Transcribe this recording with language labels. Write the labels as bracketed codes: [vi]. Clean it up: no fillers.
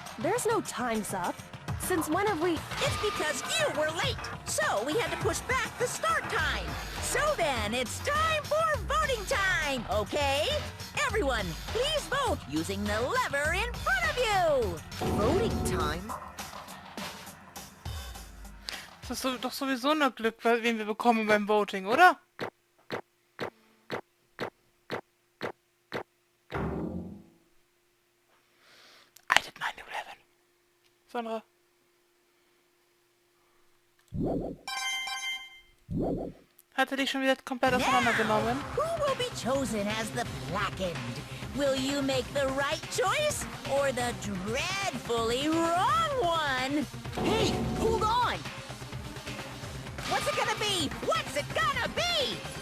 [en] There's no time's up. Since when have we... It's because you were late, so we had to push back the start time. So then, it's time for voting time, okay? Everyone, please vote using the lever in front of you! Voting time? [de] Das ist doch sowieso nur Glück, wen wir bekommen beim Voting, oder? [en] I did 9/11. Sandra. [de] Hat er dich schon wieder komplett auseinandergenommen? [en] Who will be chosen as the blackened? Will you make the right choice or the dreadfully wrong one? Hey, hold on! What's it gonna be? What's it gonna be?